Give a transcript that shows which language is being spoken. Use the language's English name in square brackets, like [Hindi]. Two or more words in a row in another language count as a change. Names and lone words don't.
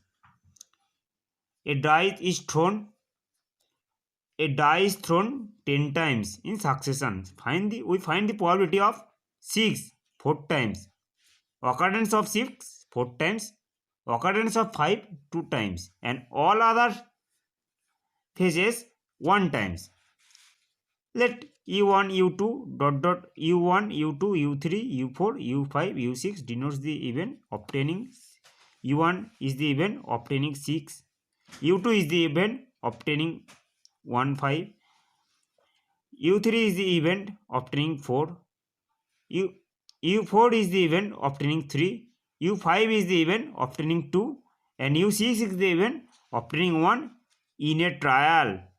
[English] A die is thrown 10 times in succession. We find the probability of 6 4 times, occurrence of 6 4 times, occurrence of 5 2 times, and all other phases 1 times. Let u1 u2 dot dot u1 u2 u3 u4 u5 u6 denotes the event obtaining. u1 is the event obtaining 6, u2 is the event obtaining 1 5, u3 is the event obtaining 4, u4 is the event obtaining 3, u5 is the event obtaining 2, and u6 is the event obtaining 1 in a trial.